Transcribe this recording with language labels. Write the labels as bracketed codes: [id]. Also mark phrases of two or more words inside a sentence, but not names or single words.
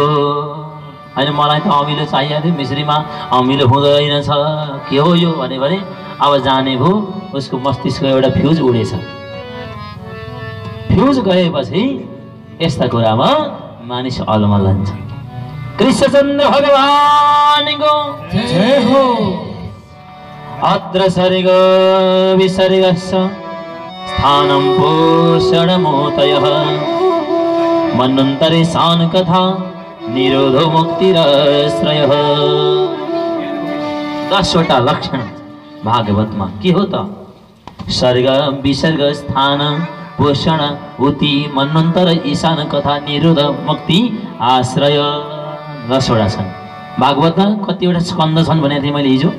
[ne] होइन मलाई त अमिलो चाहिएको थियो, मिश्रीमा अमिलो हुँदैन छ, के हो यो भने अब जाने भो उसको मस्तिष्क एउटा फ्युज उडेछ। फ्युज गएपछि यस्ता कुरामा मानिस अलमलन्छ। कृष्णचन्द्र भगवानको जय हो। [sa] अत्र सर्ग विसर्गस्य स्थानं पोषणमोतयः मन्वन्तरे सान कथा निरोधो मुक्तिराश्रयः। [ne] 10 वटा लक्षण भागवतमा के हो त? सर्ग विसर्ग स्थान पोषण उति मन्वन्तर ईशान कथा निरोध मुक्ति आश्रय 10 वटा छन्। भागवतमा कतिवटा स्कन्द छन् भनेको थिएँ मैले हिजो?